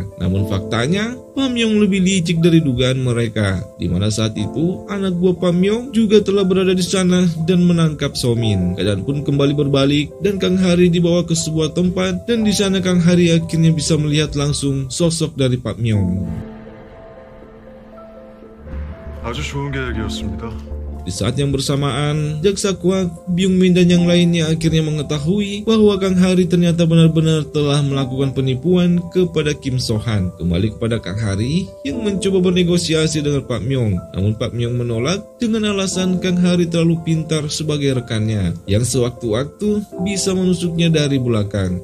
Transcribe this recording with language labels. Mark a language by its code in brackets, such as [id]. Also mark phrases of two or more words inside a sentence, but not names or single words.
[id] Namun faktanya, Pak Myong lebih licik dari dugaan mereka, di mana saat itu anak buah Pak Myong juga telah berada di sana dan menangkap So-min. Keadaan pun kembali berbalik dan Kang Hari dibawa ke sebuah tempat dan di sana Kang Hari akhirnya bisa melihat langsung sosok dari Pak Myong. [ko] 아주 좋은 계획이었습니다. [id] Di saat yang bersamaan, jaksa Kwak, Byung Min dan yang lainnya akhirnya mengetahui bahwa Kang Hari ternyata benar-benar telah melakukan penipuan kepada Kim So-han. Kembali kepada Kang Hari yang mencoba bernegosiasi dengan Pak Myong. Namun Pak Myong menolak dengan alasan Kang Hari terlalu pintar sebagai rekannya yang sewaktu-waktu bisa menusuknya dari belakang.